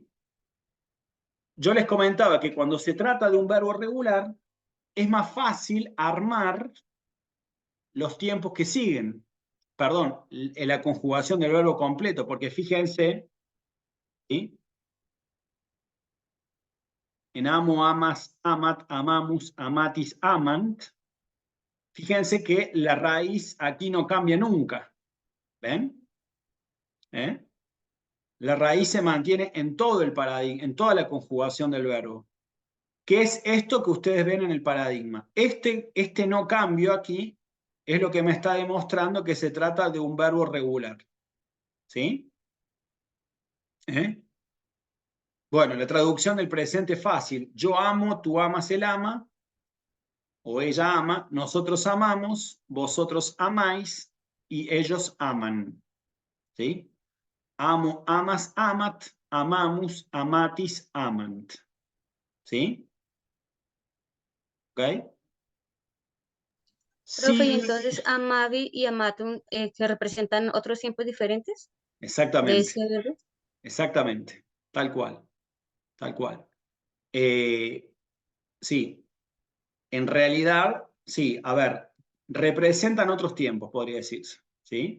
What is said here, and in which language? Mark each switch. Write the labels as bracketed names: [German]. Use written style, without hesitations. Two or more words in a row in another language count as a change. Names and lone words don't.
[Spanish] Yo les comentaba que cuando se trata de un verbo regular, es más fácil armar los tiempos que siguen. Perdón, la conjugación del verbo completo, porque fíjense, ¿sí? En amo, [Latin] amas, amat, amamus, amatis, amant, [Spanish] fíjense que la raíz aquí no cambia nunca. ¿Ven? La raíz se mantiene en todo el paradigma, en toda la conjugación del verbo. ¿Qué es esto que ustedes ven en el paradigma? Este no cambio aquí es lo que me está demostrando que se trata de un verbo regular. ¿Sí? Bueno, la traducción del presente es fácil. Yo amo, tú amas, él ama, o ella ama, nosotros amamos, vosotros amáis y ellos aman. ¿Sí? [Latin] Amo, amas, amat, amamus, amatis, amant. [Spanish] ¿Sí? ¿Ok? Profe, y Sí, entonces Amavi y Amatum, que representan otros tiempos diferentes de exactamente, ese verbo. exactamente, tal cual, tal cual. Eh, sí, en realidad, sí, a ver, representan otros tiempos, podría decirse, ¿sí?